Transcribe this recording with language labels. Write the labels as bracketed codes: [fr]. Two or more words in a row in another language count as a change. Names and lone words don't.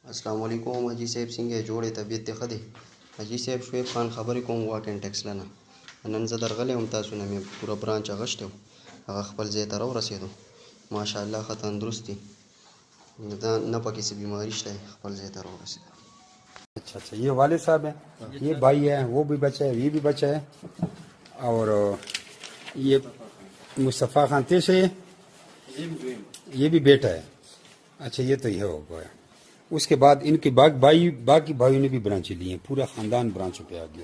[ar] السلام علیکم [ps] حاجی صاحب څنګه جوړې طبیعت دې ښه دی؟ حاجي صاحب شعیب خان خبرې کوم واک اینډ ټیکسله نه. نن زه درغلی وم، تاسو نه مې پوره برانچ اغوښتی و، هغه خپل ځای ته راورسېدو. ماشاءالله ښه تندرست دي، نه پکې څه بیماري شته، خپل ځای ته راورسېدو. [ur] اچھا یہ والد صاحب ہیں، یہ بھائی ہیں، وہ بھی بچہ ہے، یہ بھی بچہ ہے، اور یہ مصطفیٰ خان تیسرے، یہ بھی بیٹا ہے. اچھا یہ تو یہ ہو گیا. اس کے بعد ان کے باقی بھائیوں نے بھی برانچیں لی ہیں، پورا خاندان برانچوں پہ آ گیا.